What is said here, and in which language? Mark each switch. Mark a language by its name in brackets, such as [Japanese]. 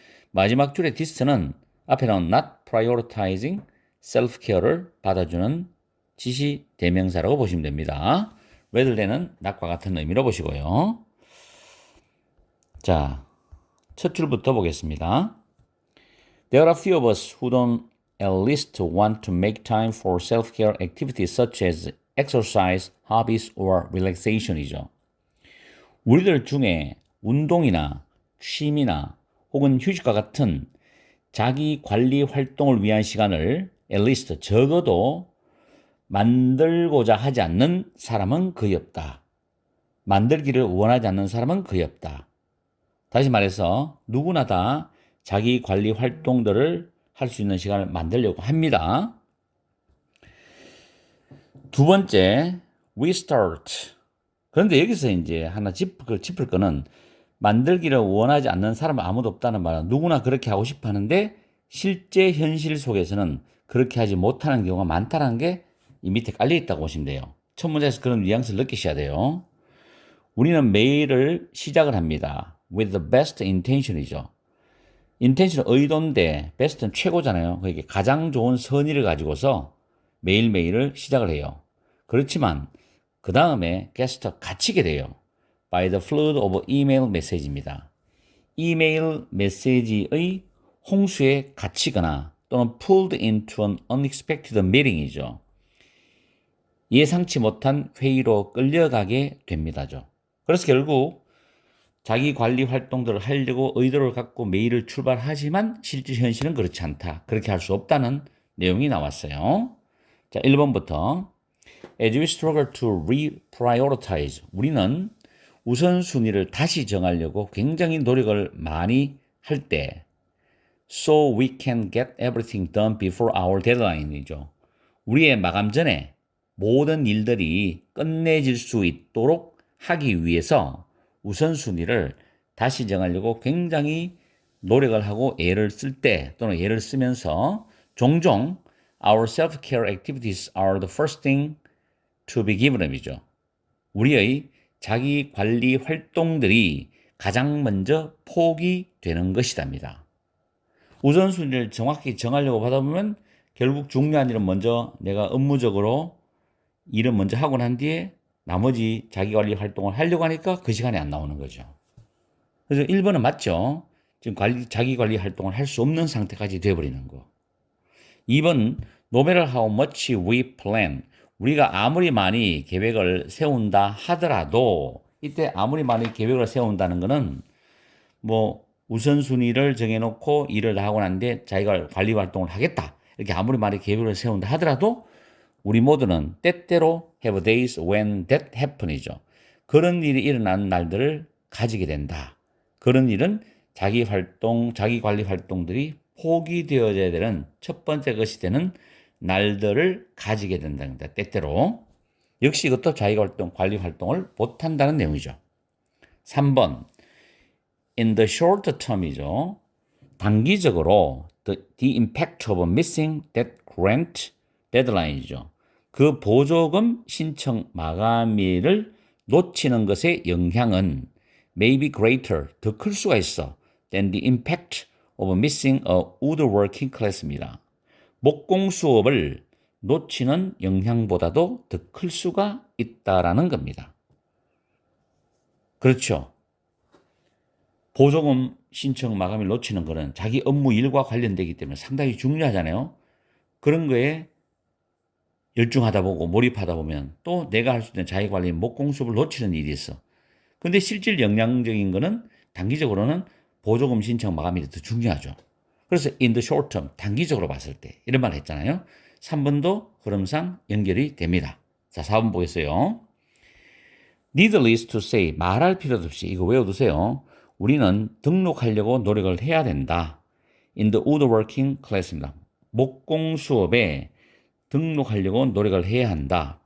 [Korean] 마지막 줄의 this는 앞에 나온 not prioritizing self-care를 받아주는 지시 대명사라고 보시면 됩니다. rather than은 not과 같은 의미로 보시고요. 자, 첫 줄부터 보겠습니다. [English] There are few of us who don't at least want to make time for self-care activities such as exercise, hobbies, or relaxation이죠. [Korean] 우리들 중에 운동이나 취미나 혹은 휴식과 같은 자기 관리 활동을 위한 시간을 at least 적어도 만들고자 하지 않는 사람은 거의 없다. 만들기를 원하지 않는 사람은 거의 없다. 다시 말해서 누구나 다 자기 관리 활동들을 할 수 있는 시간을 만들려고 합니다. 두 번째, [English] we start. [Korean] 그런데 여기서 이제 하나 짚을 거는 만들기를 원하지 않는 사람은 아무도 없다는 말은 누구나 그렇게 하고 싶어 하는데 실제 현실 속에서는 그렇게 하지 못하는 경우가 많다는 게 이 밑에 깔려 있다고 보시면 돼요. 첫 문장에서 그런 뉘앙스를 느끼셔야 돼요. 우리는 매일을 시작을 합니다. [English] with the best intention이죠. intention은 의도인데 best는 최고잖아요. [Korean] 그러니까 가장 좋은 선의를 가지고서 매일매일을 시작을 해요. 그렇지만 그 다음에 get 갇히게 돼요. [English] by the flood of email message입니다. [Korean] 이메일 메시지의 홍수에 갇히거나 또는 [English] pulled into an unexpected meeting [Korean] 이죠. 예상치 못한 회의로 끌려가게 됩니다죠. 그래서 결국 자기 관리 활동들을 하려고 의도를 갖고 매일을 출발하지만 실제 현실은 그렇지 않다. 그렇게 할 수 없다는 내용이 나왔어요. [English] 자, 1번부터 As we struggle to reprioritize, [Korean] 우리는 우선순위를 다시 정하려고 굉장히 노력을 많이 할 때 [English] So we can get everything done before our deadline이죠. [Korean] 우리의 마감 전에 모든 일들이 끝내질 수 있도록 하기 위해서 우선순위를 다시 정하려고 굉장히 노력을 하고 애를 쓸 때 또는 애를 쓰면서 종종 [English] Our self-care activities are the first thing to be given up [Korean] 이죠. 우리의 자기 관리 활동들이 가장 먼저 포기되는 것이답니다. 우선순위를 정확히 정하려고 하다 보면 결국 중요한 일은 먼저 내가 업무적으로 일은 먼저 하고 난 뒤에 나머지 자기 관리 활동을 하려고 하니까 그 시간에 안 나오는 거죠. 그래서 1번은 맞죠. 지금 자기 관리 활동을 할 수 없는 상태까지 되어버리는 거. [English] 2번, no matter how much we plan. [Korean] 우리가 아무리 많이 계획을 세운다 하더라도 이때 아무리 많이 계획을 세운다는 거는 뭐 우선순위를 정해놓고 일을 하고 난데 자기가 관리 활동을 하겠다. 이렇게 아무리 많이 계획을 세운다 하더라도 우리 모두는 때때로 [English] have days when that happen [Korean] 이죠. 그런 일이 일어나는 날들을 가지게 된다. 그런 일은 자기 관리 활동들이 포기되어져야 되는 첫 번째 것이 되는 날들을 가지게 된다는 겁니다. 때때로. 역시 이것도 자기 관리 활동을 못한다는 내용이죠. [English] 3번. In the short term이죠. [Korean] 단기적으로 [English] the impact of missing that grant deadline이죠. [Korean] 그 보조금 신청 마감일을 놓치는 것의 영향은 [English] may be greater, [Korean] 더 클 수가 있어 [English] than the impact of missing a woodworking class [Korean] 입니다. 목공 수업을 놓치는 영향보다도 더 클 수가 있다라는 겁니다. 그렇죠. 보조금 신청 마감일 놓치는 거는 자기 업무 일과 관련되기 때문에 상당히 중요하잖아요. 그런 거에 열중하다 보고 몰입하다 보면 또 내가 할 수 있는 자기관리 목공 수업을 놓치는 일이 있어. 근데 실질 영향적인 거는 단기적으로는 보조금 신청 마감일이 더 중요하죠. 그래서 [English] in the short term, [Korean] 단기적으로 봤을 때 이런 말 했잖아요. 3번도 흐름상 연결이 됩니다. 자, 4번 보겠어요. [English] needless to say, [Korean] 말할 필요도 없이 이거 외워두세요. 우리는 등록하려고 노력을 해야 된다. [English] in the woodworking class입니다. [Korean] 목공 수업에 등록하려고 노력을 해야 한다.